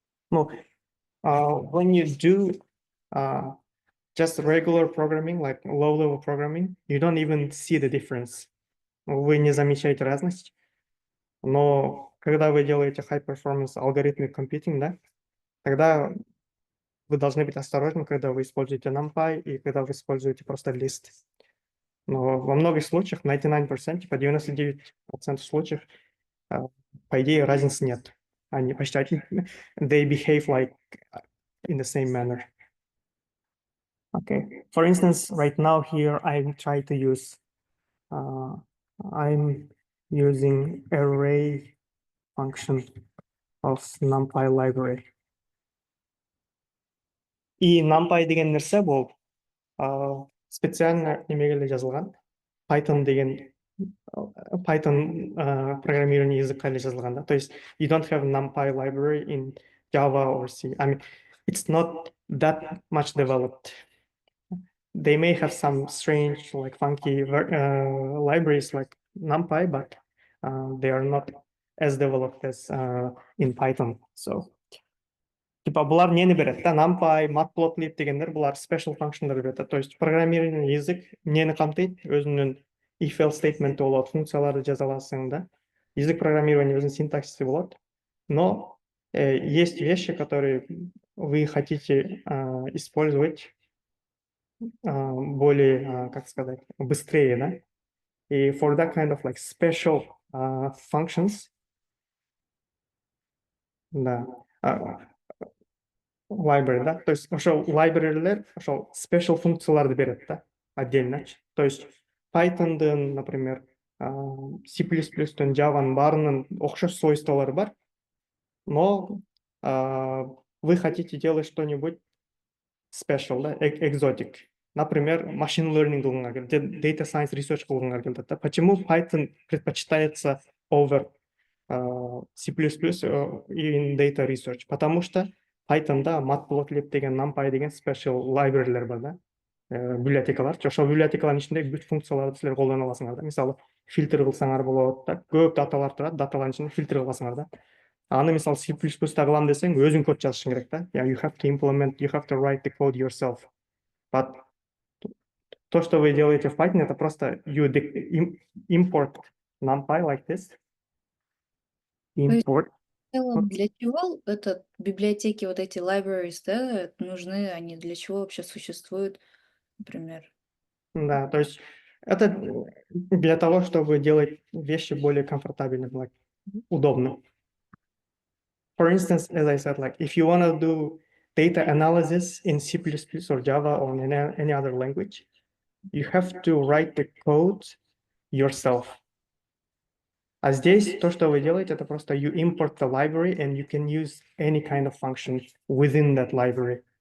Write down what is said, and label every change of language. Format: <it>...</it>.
<en>No, when you do just regular programming, like low-level programming, you don't even see the difference.</en> <ru>Вы не замечаете разность. Но когда вы делаете high-performance algorithmic computing, да, тогда вы должны быть осторожны, когда вы используете NumPy и когда вы используете просто list. Но во многих случаях, 99%, типа 99% случаев, по идее, разницы нет. Они почти</ru> <en>they behave like in the same manner. Okay, for instance, right now here, I'm trying to use, I'm using array function of NumPy library.</en> <kk>И NumPy деген нәрсе бұл специально немеге жазылған. Python программирование языкқа жазылған да. То есть</kk> <en>you don't have NumPy library in Java or C. I mean, it's not that much developed. They may have some strange, like funky libraries like NumPy, but they are not as developed as in Python.</en> <kk>So, типа бұлар нені береді? NumPy, Matplotlib дегендер бұлар special functionдар береді. То есть программирование язык нені қамтиды? Өзінің if-else statement болады, функцияларды жаза аласың да.</kk> <ru>Язык программирования өзінің синтаксисы болады. Но есть вещи, которые вы хотите использовать более, как сказать, быстрее, да?</ru> <ky>И</ky> <en>for that kind of like special functions,</en> <ky>да, library, да, то есть ошол library'лер ошол special функцияларды берет, да, отдельно.</ky> <ru>То есть</ru> <ky>Python'дын, например, C++'тын, Java'нын баарынын окшош свойстволары бар,</ky> <ru>но вы хотите делать что-нибудь special, да, exotic.</ru> <ky>Например, machine learning кылгыңар келди, data science research кылгыңар келди.</ky> <ru>Почему Python предпочитается</ru> <en>over C++ in data research?</en> <ky>Потому что Python'да Matplotlib деген, NumPy деген special library'лер бар да, библиотекалар. Ошол библиотекалардын ичинде бүт функцияларды силер колдоно аласыңар да. Мисалы, фильтр кылсаңар болот да, көп даталар турат, даталардын ичинде фильтр кыласыңар да. Аны мисалы C++'та кылам десең, өзүң код жазышың керек да.</ky> <en>You have to write the code yourself. But</en> <ru>то, что вы делаете в Python, это просто</ru> <en>you import NumPy like this. Import.</en> <ru>Для чего библиотеки, вот эти libraries, да, нужны? Они для чего вообще существуют, например? Да, то есть это для того, чтобы делать вещи более комфортабельными, удобно.</ru> <en>For instance, as I said, like if you want to do data analysis in C++ or Java or in any other language, you have to write the code yourself.</en> <ru>А здесь то, что вы делаете, это просто</ru> <en>you import the library and you can use any kind of function within that library.</en>